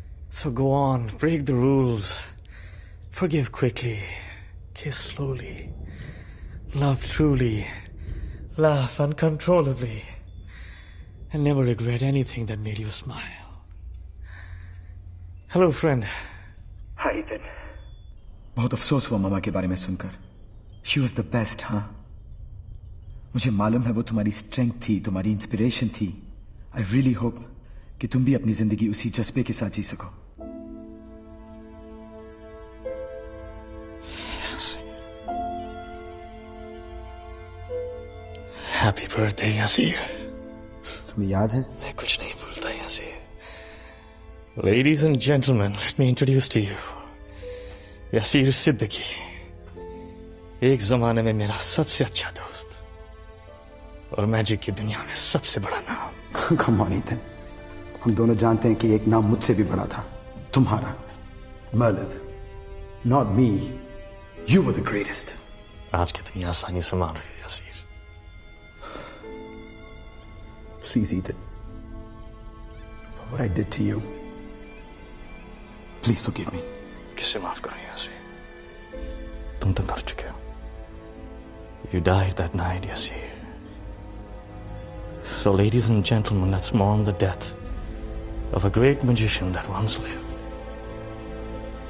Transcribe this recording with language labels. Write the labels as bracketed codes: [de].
[en] So go on, break the rules. Forgive quickly. Kiss slowly. Love truly. Laugh uncontrollably. And never regret anything that made you smile. Hello, friend. Hi, Ethan. [hi] बहुत अफसोस हुआ मामा के बारे में सुनकर. [en] She was the best, huh? [hi] मुझे मालूम है वो तुम्हारी स्ट्रेंथ थी, तुम्हारी इंस्पिरेशन थी। [en] I really hope [hi] कि तुम भी अपनी जिंदगी उसी जज्बे के साथ जी सको। [en] Happy birthday Yasir. [hi] तुम्हें याद है? मैं कुछ नहीं भूलता Yasir. [en] Ladies and gentlemen, let me introduce to you [hi] Yasir Siddiqui, एक जमाने में मेरा सबसे अच्छा दोस्त और मैजिक की दुनिया में सबसे बड़ा नाम। [en] Come on, Ethan. [hi] हम दोनों जानते हैं कि एक नाम मुझसे भी बड़ा था, तुम्हारा, Merlin. [en] Not me. You were the greatest. [hi] आज कितनी आसानी से मान रहे हो Yasir. [en] Please, Ethan. For what I did to you, please forgive me. [hi] किसे माफ करूं यासीर? तुम तो मर चुके हो। [en] You died that night, Yassir. So, ladies and gentlemen, let's mourn the death of a great magician that once lived.